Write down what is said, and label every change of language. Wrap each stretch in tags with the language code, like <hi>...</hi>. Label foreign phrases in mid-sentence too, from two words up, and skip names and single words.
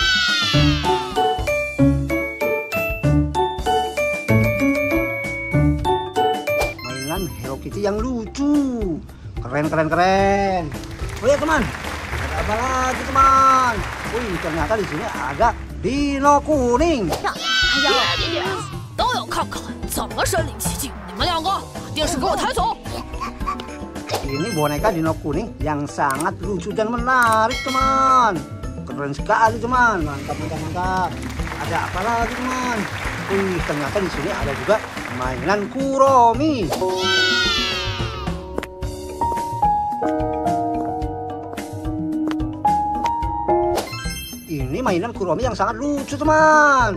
<id>Mainan Hello Kitty yang lucu. Keren, keren, keren. Oh ya teman, ada apa lagi teman? Wih, ternyata di sini ada Dino kuning.</id> <zh>都要看看怎么身临其境！你们两个把电视给我抬走！</zh> <id>Ini boneka Dino kuning yang sangat lucu dan menarik teman. Keren sekali teman. Mantap, mantap, mantap. Ada apa lagi teman? Wih, ternyata di sini ada juga mainan Kuromi. Ini mainan Kuromi yang sangat lucu teman.</id>